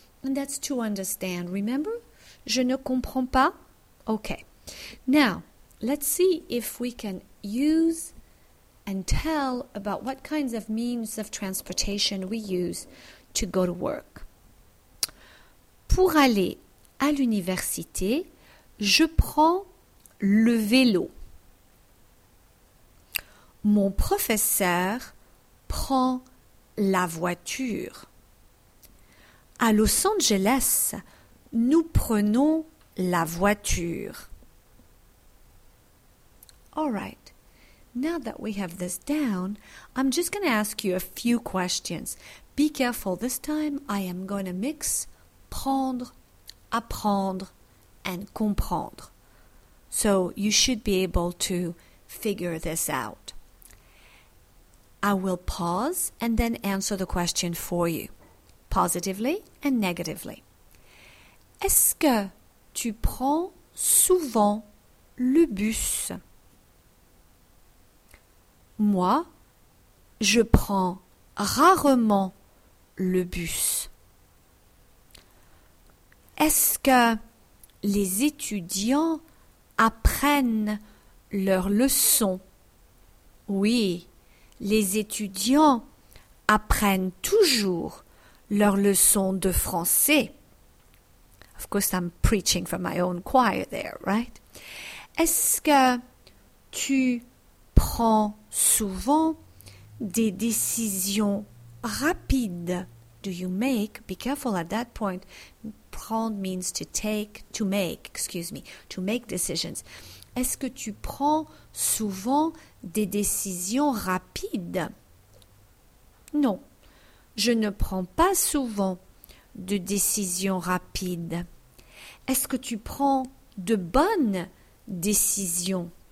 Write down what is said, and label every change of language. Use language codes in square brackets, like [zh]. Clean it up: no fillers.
[en] And that's to understand. Remember? [fr] Je ne comprends pas. [en] Okay. Now, let's see if we can use and tell about what kinds of means of transportation we use to go to work. [fr] Pour aller à l'université, je prends le vélo. Mon professeur prend la voiture. À Los Angeles, nous prenons la voiture. [en] All right, now that we have this down, I'm just going to ask you a few questions. Be careful, this time I am going to mix prendre, apprendre, and comprendre. So you should be able to figure this out. I will pause and then answer the question for you, positively and negatively. [fr] Est-ce que tu prends souvent le bus? Moi, je prends rarement le bus. Est-ce que les étudiants apprennent leurs leçons? Oui, les étudiants apprennent toujours leurs leçons de français. [en] Of course, I'm preaching from my own choir there, right? [fr] Est-ce que tu prends souvent des décisions rapides? [en] Do you make, be careful at that point, prendre means to take, to make, excuse me, to make decisions. [fr] Est-ce que tu prends souvent des décisions rapides? Non, je ne prends pas souvent de décisions rapides. Est-ce que tu prends de bonnes décisions?